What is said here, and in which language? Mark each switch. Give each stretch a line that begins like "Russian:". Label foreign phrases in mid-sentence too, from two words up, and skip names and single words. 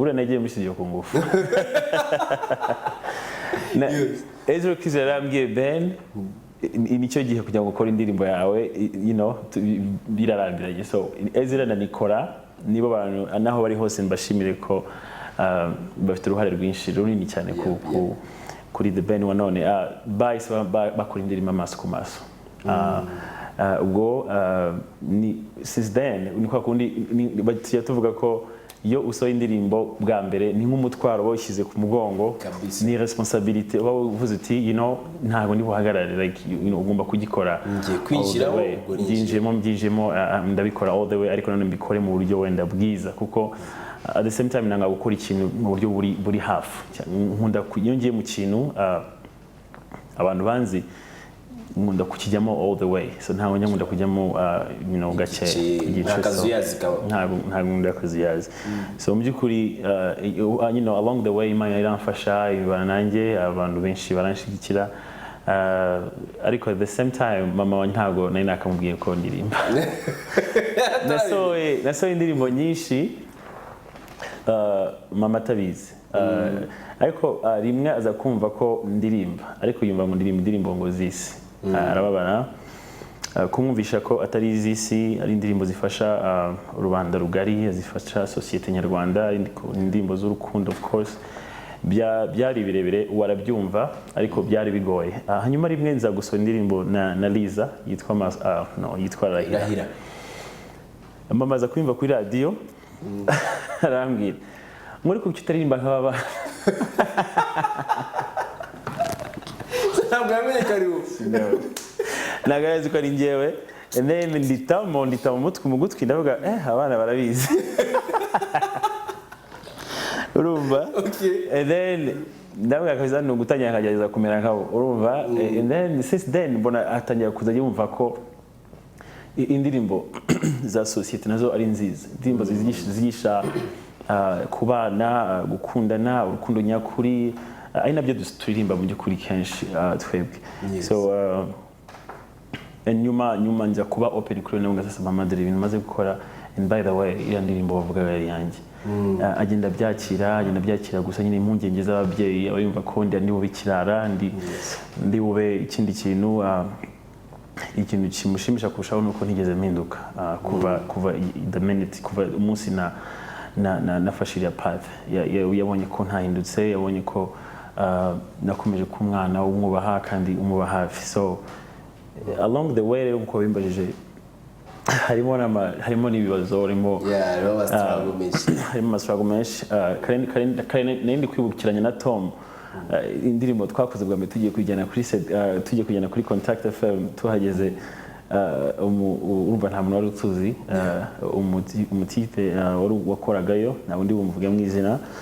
Kinyarwanda: Ura nagiye muri studio Kongufu. Ezra Kwizera ambwiye Ben nicyo gihe kugira ngo ukore indirimbo yawe birarambiranye. So Ezra na Nikora nibo bantu naho bari hose mbashimire ko bafite uruhare rwinshi runini cyane kuri The Ben wa none. Bahise bakora indirimbo amaso ku maso. Ubwo
English: since then
Kinyarwanda: niko kundi tuvuga ko iyo usohoye indirimbo bwa mbere ni nk'umutwaro uba wishyize ku mugongo ni responsabilité uba uvuze uti ntabwo ndi buhagarare like ugomba kugikora byinjemo ndabikora
English: all the way
Kinyarwanda: ariko none mbikore mu buryo wenda bwiza kuko
English: at the same time
Kinyarwanda: nanga gukora ikintu mu buryo buri hafi nkunda iyo ngiye mu kintu abantu banzi nkunda kukijyamo
English: all the way
Kinyarwanda: so ntabwo nkunda kujyamo gake ntabwo nkunda akazuyazi so mu by'ukuri
English: along the way
Kinyarwanda: Imana iramfasha ibana nanjye abantu benshi baranshigikira ariko
English: at the same time
Kinyarwanda: mama wanjye ntabwo nari nakamubwiye ko ndirimba nasohoye indirimbo nyinshi mama atabizi ariko rimwe aza kumva ko ndirimba ariko yumva ngo ndirimba indirimbo ngo zisi arababara kumwumvisha ko atari iz'isi ari indirimbo zifasha rubanda rugari zifasha sosiyete nyarwanda indirimbo z'urukundo of course byari birebire warabyumva ariko byari bigoye hanyuma rimwe nza gusohora indirimbo na Liza yitwa Rahira mama aza kwimva kuri radio arambwira muri kuki utaririmba nk'aba ntabwo yamenye ko ari wowe ntabwo arazi ko ari njyewe
English: and then
Kinyarwanda: ndita mu gutwi ndavuga abana barabizi urumva
English: and then
Kinyarwanda: ndavuga akaza ni ugutangira akagerageza kumera nkabo urumva
English: and then since then
Kinyarwanda: mbona atangira kuza yumva ko indirimbo za sosiyete nazo ari nziza indirimbo zigisha kubana gukundana urukundo nyakuri ari nabyo turirimba mu by'ukuri kenshi twebwe so nyuma nza kuba open kuri nabwo sasa mama dore ibintu maze gukora
English: and by the way
Kinyarwanda: iyo ndirimbo bavuga yari yanjye agenda byakira gusa nyine impungenge z'ababyeyi abayumva ko ndi bube kirara ndi bube ikindi kintu ikintu kimushimisha kurushaho nuko ntigeze mpinduka kuva
English: the minute
Kinyarwanda: kuva umunsi nafashiriya path yabonye ko ntahindutse yabonye ko nakomeje ku mwana umwubaha kandi umuba hafi so
English: along the way
Kinyarwanda: rero uko bimbajije harimo n'ibibazo harimo amastruggle menshi kandi kwibukiranya na Tom indirimbo twakoze bwa mbere tugiye kujyana kuri Contact FM tuhageze urumva nta muntu wari utuzi umutipe wakoragayo nta wundi bumuvuge mu izina